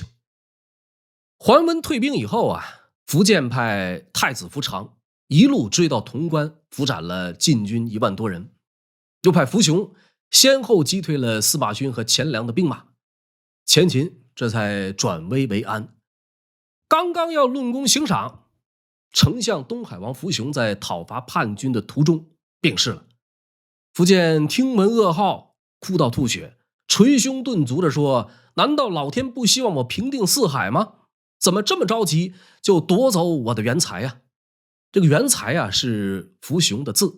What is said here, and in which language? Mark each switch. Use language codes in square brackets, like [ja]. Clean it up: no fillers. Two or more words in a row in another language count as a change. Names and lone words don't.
[zh] 桓溫退兵以後苻建派太子苻長一路追到潼關，伏斬了晋軍1萬多人，又派伏雄先後擊退了司馬勳和錢糧的兵馬，前秦這才轉危為安。剛剛要論功行賞，丞相東海王伏雄在討伐叛軍的途中病逝了。苻建聽聞噩耗，哭到吐血，捶胸頓足地說：“難道老天不希望我平定四海嗎？怎麼這麼着急就奪走我的元才呀？” 這個元才是伏雄的字。